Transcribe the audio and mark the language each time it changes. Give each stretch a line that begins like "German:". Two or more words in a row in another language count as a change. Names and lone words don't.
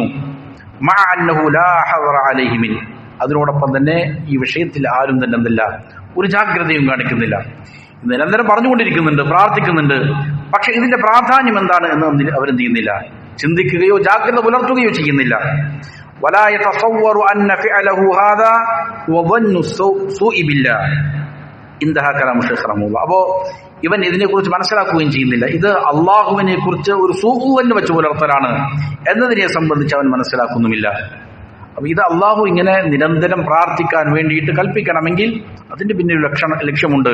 Arabic: مع أنه لا حذر عليه من,
Malayalam: അതിനോടൊപ്പം തന്നെ ഈ വിഷയത്തിൽ ആരും തന്നെ എന്തില്ല, ഒരു ജാഗ്രതയും കാണിക്കുന്നില്ല. നിരന്തരം പറഞ്ഞുകൊണ്ടിരിക്കുന്നുണ്ട്, പ്രാർത്ഥിക്കുന്നുണ്ട്, പക്ഷെ ഇതിന്റെ പ്രാധാന്യം എന്താണ് എന്ന് അവരെന്ത് ചെയ്യുന്നില്ല, ചിന്തിക്കുകയോ ജാഗ്രത പുലർത്തുകയോ ചെയ്യുന്നില്ല.
Arabic: ولا يتصور أن فعله هذا وظن السوء بالله, عنده كلام الشيخ رحمة الله.
Malayalam: അപ്പോ ഇവൻ ഇതിനെക്കുറിച്ച് മനസ്സിലാക്കുകയും ചെയ്യുന്നില്ല. ഇത് അള്ളാഹുവിനെ കുറിച്ച് ഒരു സൂഹുവെന്ന് വെച്ച് പുലർത്തലാണ് എന്നതിനെ സംബന്ധിച്ച് അവൻ മനസ്സിലാക്കുന്നുമില്ല. അപ്പൊ ഇത് അള്ളാഹു ഇങ്ങനെ നിരന്തരം പ്രാർത്ഥിക്കാൻ വേണ്ടിയിട്ട് കൽപ്പിക്കണമെങ്കിൽ അതിന്റെ പിന്നിൽ ലക്ഷ്യമുണ്ട്.